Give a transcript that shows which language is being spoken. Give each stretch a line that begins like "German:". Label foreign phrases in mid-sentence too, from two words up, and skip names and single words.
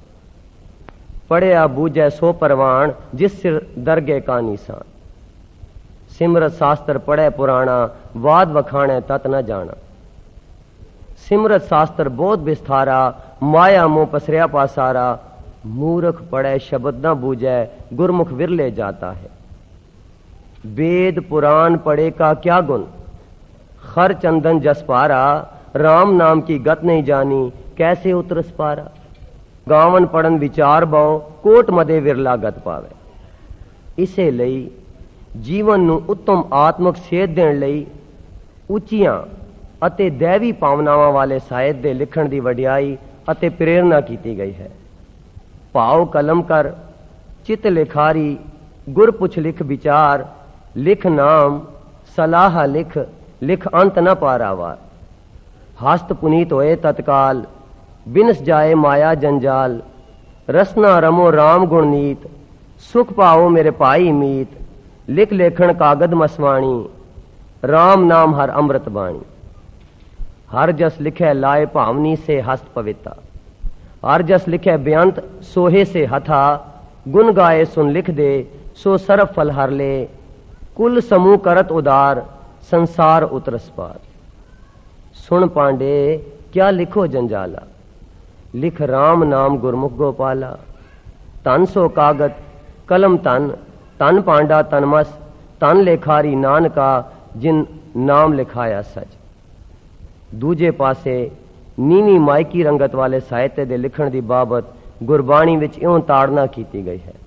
Punjabi: ਪੜਿਆ ਬੂਝੈ ਸੋ ਪਰਵਾਨ, ਜਿਸ ਸਿਰ ਦਰਗੇ ਕਾ ਨਿਸ਼ਾਨ। ਸਿਮਰਤ ਸ਼ਾਸਤਰ ਪੜ੍ਹੇ ਪੁਰਾਣਾ, ਵਾਦ ਵਖਾਣੇ ਤਤ ਨ ਜਾਣਾ। ਸਿਮਰਤ ਸ਼ਾਸਤਰ ਬਹੁਤ ਵਿਸਥਾਰਾ, ਮਾਇਆ ਮੋਹ ਪਸਰਿਆ ਪਾਸਾਰਾ। ਮੂਰਖ ਪੜ੍ਹੇ ਸ਼ਬਦ ਨ ਬੂਝੈ, ਗੁਰਮੁਖ ਵਿਰਲੇ ਜਾਤਾ ਹੈ।
Hindi: वेद पुराण पढ़े का क्या गुण, खर चंदन जस पारा। राम नाम की गत नहीं जानी, कैसे उतरस पारा। गावन पढ़न विचार बहु, कोट मदे विरला गत पावे।
Punjabi: इसे ਲਈ ਜੀਵਨ ਨੂੰ ਉੱਤਮ ਆਤਮਿਕ ਸੇਧ ਦੇਣ ਲਈ ਉੱਚੀਆਂ ਅਤੇ ਦੈਵੀ ਭਾਵਨਾਵਾਂ ਵਾਲੇ ਸਾਹਿਤ ਦੇ ਲਿਖਣ ਦੀ ਵਡਿਆਈ ਅਤੇ ਪ੍ਰੇਰਣਾ ਕੀਤੀ ਗਈ ਹੈ। ਭਾਵ ਕਲਮ ਕਰ, ਚਿਤ ਲਿਖਾਰੀ, ਗੁਰ ਪੁੱਛ ਲਿਖ ਵਿਚਾਰ। ਲਿਖ ਨਾਮ ਸਲਾਹ ਲਿਖ, ਲਿਖ ਅੰਤ ਨ ਪਾਰਾਵਾਰ। ਹਸਤ ਪੁਨੀਤ ਹੋਏ ਤਤਕਾਲ, ਬਿਨਸ ਜਾਏ ਮਾਇਆ ਜੰਜਾਲ। ਰਸਨਾ ਰਮੋ ਰਾਮ ਗੁਣ ਨੀਤ, ਸੁਖ ਪਾਓ ਮੇਰੇ ਭਾਈ ਮੀਤ। ਲਿਖ ਲੇਖਣ ਕਾਗਦ ਮਸਵਾਣੀ,
Hindi: राम नाम हर अमृत बाणी। हर जस लिखे लाए भावनी से हस्त पविता। हर जस लिखे बेअंत सोहे से हथा। गुण गाए सुन लिख दे, सो सरफ फल हर ले। कुल समूह करत उदार, संसार उतरस पार। सुन पांडे क्या लिखो जंजाला, लिख राम नाम गुरमुख गोपाला। तन सो कागत कलम तन, तन पांडा तनमस। तन लेखारी नानका, जिन नाम लिखाया सच।
Punjabi: ਦੂਜੇ ਪਾਸੇ ਨੀਵੀ ਮਾਇਕੀ ਰੰਗਤ ਵਾਲੇ ਸਾਹਿਤ ਦੇ ਲਿਖਣ ਦੀ ਬਾਬਤ ਗੁਰਬਾਣੀ ਵਿਚ ਇਉਂ ਤਾੜਨਾ ਕੀਤੀ ਗਈ ਹੈ।